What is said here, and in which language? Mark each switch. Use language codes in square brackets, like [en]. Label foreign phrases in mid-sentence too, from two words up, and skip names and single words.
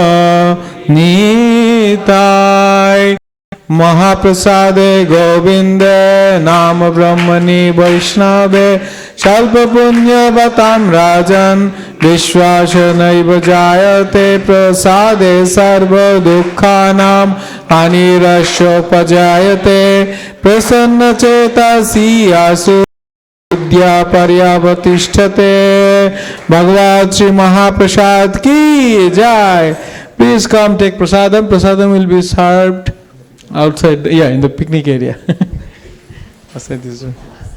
[sa] নিতাই মহাপ্রসাদে গোবিন্দে নাম ব্রহ্মণি বৈষ্ণবে স্বল্প পুণ্যবতাম রাজন বিশ্বাস নৈব জায়তে প্রসাদে সর্ব দুঃখানাম হানিরস্যোপজায়তে প্রসন্ন চেতসি আসু विद्या पर्यावतिष्ठते [hi] भगवान श्री महाप्रसाद की जय. [en] Please come take prasadam. Prasadam will be served outside, in the picnic area. Outside this room.